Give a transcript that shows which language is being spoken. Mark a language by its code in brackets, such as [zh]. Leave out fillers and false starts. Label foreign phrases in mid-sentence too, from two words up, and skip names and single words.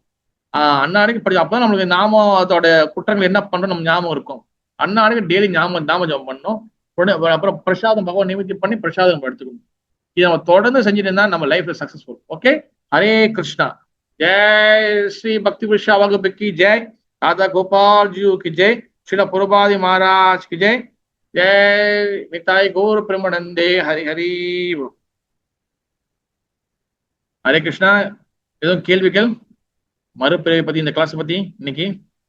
[ta] அன்னாடிக்கு படி, அப்பதான் நம்மளுக்கு நாமம் அதோட குற்றங்கள் என்ன பண்றோம் நம்ம ஞாபகம் இருக்கும். அன்னாடிக்கு டெய்லி நாம ஜபம் பண்ணணும். அப்புறம் பிரசாதம் பகவான் நிவர்த்தி பண்ணி பிரசாதம் நம்ம எடுத்துக்கணும். இதை நம்ம தொடர்ந்து செஞ்சுட்டு இருந்தா நம்ம லைஃப்ல சக்சஸ்ஃபுல். [hi] ஓகே, ஹரே கிருஷ்ணா. जय श्री भक्ति वृक्ष वकुप्पु की जय, ராதா கோபால் ஜி की जय, श्रील प्रभुपाद महाराज की जय, जय निताई गौर प्रेमानंदे, हरि हरि. [ta] ஹரே கிருஷ்ணா. ஏதோ கேள்விகள் மறுபிறவை பத்தி, இந்த கிளாஸ் பத்தி இன்னைக்கு?